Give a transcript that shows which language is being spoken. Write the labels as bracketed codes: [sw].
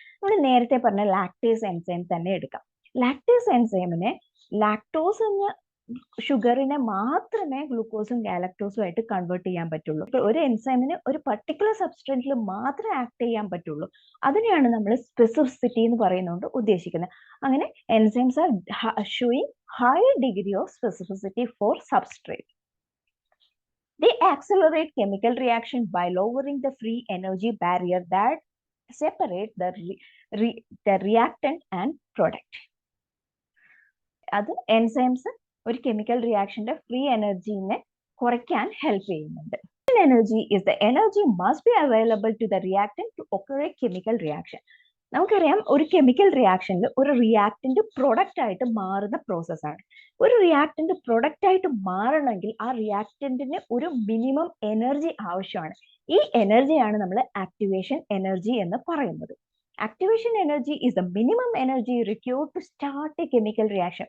[ml] നമ്മൾ നേരത്തെ പറഞ്ഞ ലാക്ടേസ് എൻസൈം തന്നെ എടുക്കാം. ലാക്ടേസ് എൻസൈമിനെ ലാക്ടോസ് എന്ന ഷുഗറിനെ മാത്രമേ ഗ്ലൂക്കോസും ഗാലക്ടോസും ആയിട്ട് കൺവേർട്ട് ചെയ്യാൻ പറ്റുള്ളൂ. ഒരു എൻസൈമിന് ഒരു പർട്ടിക്കുലർ സബ്സ്ട്രേറ്റിൽ മാത്രമേ ആക്ട് ചെയ്യാൻ പറ്റുള്ളൂ. അതിനെയാണ് നമ്മൾ സ്പെസിഫിസിറ്റി എന്ന് പറയുന്നതുകൊണ്ട് ഉദ്ദേശിക്കുന്നത്. അങ്ങനെ [en] Enzymes are showing high degree of specificity for substrate. They accelerate chemical reaction by lowering the free energy barrier that separate the reactant and product. [ml] അത് എൻസൈംസ് ഒരു കെമിക്കൽ റിയാക്ഷന്റെ ഫ്രീ എനർജിനെ കുറയ്ക്കാൻ ഹെൽപ്പ് ചെയ്യുന്നുണ്ട്. [en] Energy is the energy must be available to the reactant to occur a chemical reaction. [ml] നമുക്കറിയാം ഒരു chemical റിയാക്ഷനിൽ ഒരു reactant product ആയിട്ട് മാറുന്ന പ്രോസസ്സാണ്. ഒരു റിയാക്ടന്റ് പ്രൊഡക്റ്റ് ആയിട്ട് മാറണമെങ്കിൽ ആ റിയാക്ടന്റിന് ഒരു മിനിമം എനർജി ആവശ്യമാണ്. ഈ എനർജിയാണ് നമ്മൾ ആക്ടിവേഷൻ എനർജി എന്ന് പറയുന്നത്. [en] Activation energy is the minimum energy required to start a chemical reaction.